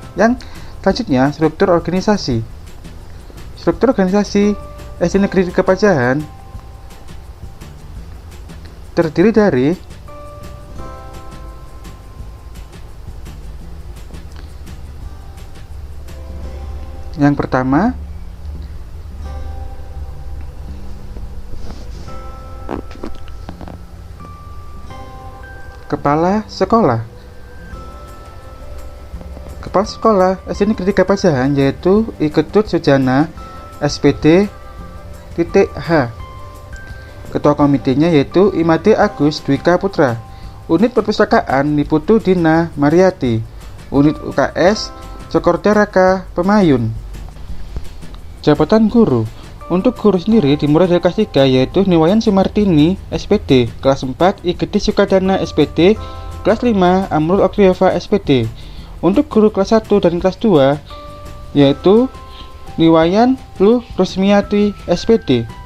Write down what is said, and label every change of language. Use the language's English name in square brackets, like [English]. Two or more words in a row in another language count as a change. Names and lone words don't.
[Indonesian] Yang selanjutnya, struktur organisasi. Struktur organisasi SD Negeri Kepajahan terdiri dari yang pertama, Kepala Sekolah. Kepala Sekolah SD Negeri Kepajahan yaitu I Ketut Sujana SPD H. Ketua komitenya yaitu Imade Agus Dwika Putra. Unit Perpustakaan Niputu Dina Mariati. Unit UKS Cokorda Raka Pemayun. Jabatan guru. Untuk guru sendiri dimulai dari kelas 3 yaitu Niwayan Sumartini SPD, kelas 4 I Gede Sukadana SPD, kelas 5 Amrul Okriova SPD. Untuk guru kelas 1 dan kelas 2 yaitu Niwayan Lu Rusmiati SPD.